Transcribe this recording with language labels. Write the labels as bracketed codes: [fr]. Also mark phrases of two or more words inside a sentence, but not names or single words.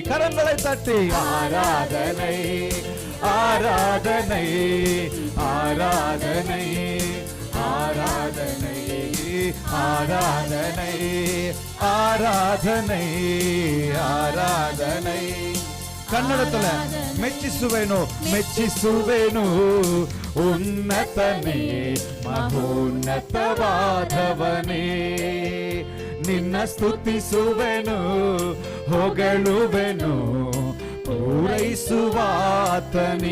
[ta] கரங்களை தட்டி ஆராதனை ஆராதனை ஆராதனை ஆராதனை ஆராதனை ஆராதனை ஆராதனை. [kn] ಕನ್ನಡತಲ ಮೆಚ್ಚಿಸುವೆನು ಮೆಚ್ಚಿಸುವೆನು ಉನ್ನತನೇ ಮಹೋನ್ನತವಾದವನೇ ನಿನ್ನ ಸ್ತುತಿಸುವೆನು ಹೊಗಳುವೆನು ಪೂರೈಸುವಾತನೇ.